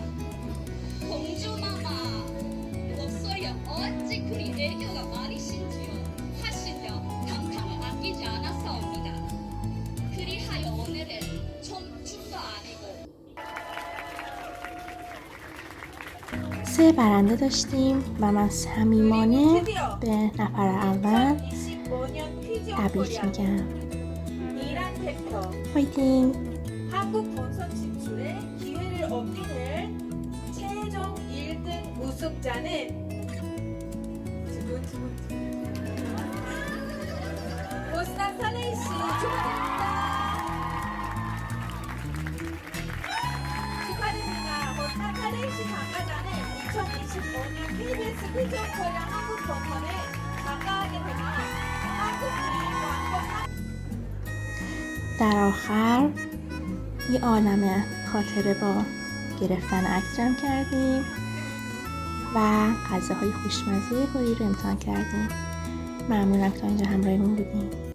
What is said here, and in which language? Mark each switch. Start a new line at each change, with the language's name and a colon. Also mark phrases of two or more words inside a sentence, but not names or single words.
Korean: 공주마마 목소리가 어찌 그리 애교가 많으신지요 하시며 감탄을 아끼지 않았사옵니다. 그리하여 오늘은 춤도 아니고
Persian: سه برنده داشتیم و من صمیمانه به نفر اول
Korean: 25년 퀴즈
Persian: تبریک میگم.
Korean: 이란 챕터 파이팅! 한국 본선 진출에 기회를 얻기는 최종 1등 우승자는 보스탄 사레이 씨 축하드립니다. 축하드립니다. 보스탄 사레이 씨 참가자는 2025년 KBS 퀴즈 코리아 한국 본선에 참가하게 되면 한국 왕복
Persian: در آخر یه عالمه خاطره با گرفتن عکس جمع کردیم و غذاهای خوشمزه کره رو امتحان کردیم. ممنونم که تا اینجا همراهمون بودیم.